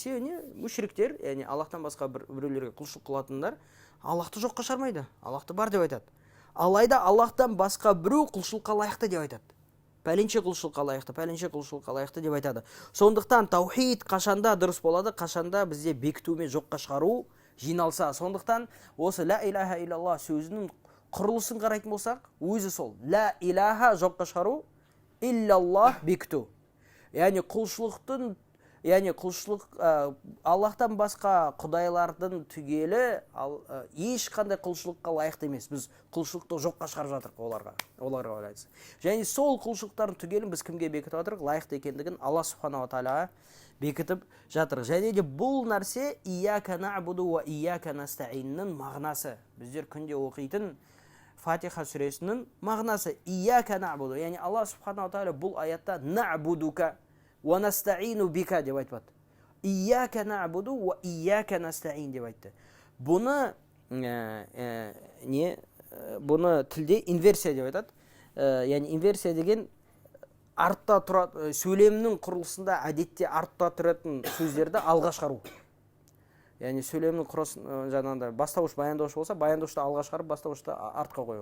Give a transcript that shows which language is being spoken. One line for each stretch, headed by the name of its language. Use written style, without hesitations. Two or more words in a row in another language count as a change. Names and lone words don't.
Kazakh: Мүшриктер, яғни Аллахтан басқа біреулерге құлшылық қылатындар, Аллахты жоққа шығармайды, Аллахты бар деп айтады. Алайда Аллахтан басқа біреу құлшылыққа лайықты деп айтады. Пәленше құлшылыққа лайықты деп айтады. Сондықтан таухид қашанда дұрыс болады, қашанда бізде бекіту мен жоққа шығару жиналса. Сондықтан осы
Arabic: لَا إِلَٰهَ إِلَّا اللَّهُ
Kazakh: сөзінің құрылысын қарайтын болсақ, өзі сол.
Arabic: لَا إِلَٰهَ
Kazakh: жоққа шығару, иллаллах бекіту. Яғни құлшылық Аллахтан басқа құдайлардың түгелі ешқандай құлшылыққа лайықты емес. Біз құлшылықты жоққа шығарып жатырық оларға ойлайсыз. Және сол құлшылықтардың түгелін біз кімге бекітіп жатырық? Лайықты екендігін Алла
Arabic: سُبْحَانَهُ تَعَالَى
Kazakh: бекітіп жатырық. Және де бұл нәрсе
Arabic: إِيَّاكَ نَعْبُدُ وَإِيَّاكَ نَسْتَعِينُ
Kazakh: мағынасы. Біздер күнде оқитын Фатиха сүресінің мағынасы
Arabic: إِيَّاكَ نَعْبُدُ.
Kazakh: Яғни Алла
Arabic: سُبْحَانَهُ تَعَالَى
Kazakh: бұл аятта
Arabic: نَعْبُدُكَ وَنَسْتَعِينُ بِكَ
Kazakh: деп айтпады.
Arabic: إِيَّاكَ نَعْبُدُ وَإِيَّاكَ نَسْتَعِينُ
Kazakh: деп айтты. Бұны тілде инверсия деп айтады. Яғни инверсия деген артта тұратын сөйлемнің құрылысында әдетте артта тұратын сөздерді алға шығару. Яғни сөйлемнің құрылысын жаңағыдай бастауыш баяндауыш болса, баяндаушты алға шығарып, бастауышты артқа қою.